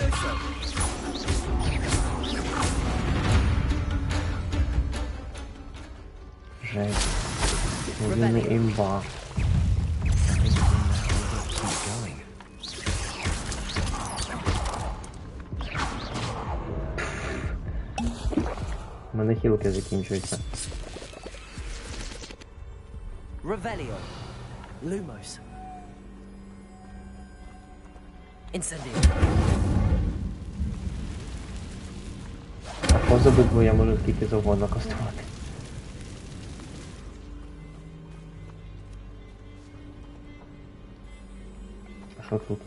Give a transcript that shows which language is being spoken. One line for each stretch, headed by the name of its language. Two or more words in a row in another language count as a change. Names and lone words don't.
Ukrainian: Жесть. Він не імба. У мене хілки закінчуються. Revelio. Lumos. Incendio. А поза битву я можу скільки завгодно кастувати. А що тут?